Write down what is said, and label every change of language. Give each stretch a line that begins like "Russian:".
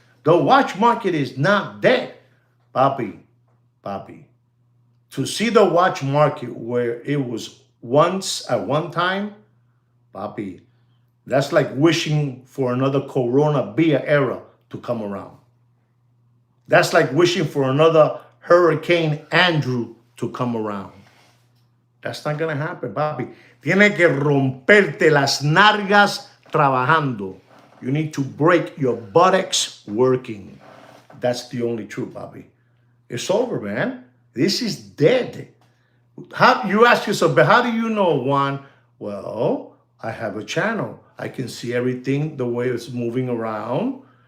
English: The watch market is not dead. Papi, to see the watch market where it was once at one time, Papi, that's like wishing for another Corona Bia era to come around. That's like wishing for another Hurricane Andrew to come around. That's not going to happen, papi.
Spanish: Tiene que romperte las nalgas trabajando.
English: You need to break your buttocks working. That's the only truth, papi. It's over, man. This is dead. You ask yourself, but how do you know, Juan? Well, I have a channel. I can see everything, the way it's moving around.